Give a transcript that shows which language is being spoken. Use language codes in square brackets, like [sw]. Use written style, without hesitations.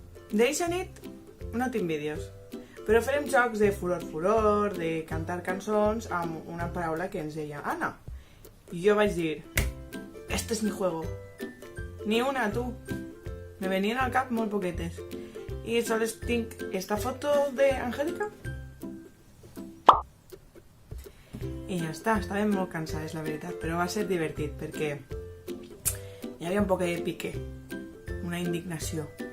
[ca] D'eixa nit no tinc vídeos, però farem jocs de furor, de cantar cançons amb una paraula que ens deia Anna. I jo vaig dir, [es] este es mi juego. [ca] Ni una, tu. Me venien al cap molt poquetes. I sols tinc esta foto d'Angélica. I ja està, estàvem molt cansades, la veritat, però va ser divertit perquè hi havia un poc de pique, una indignació.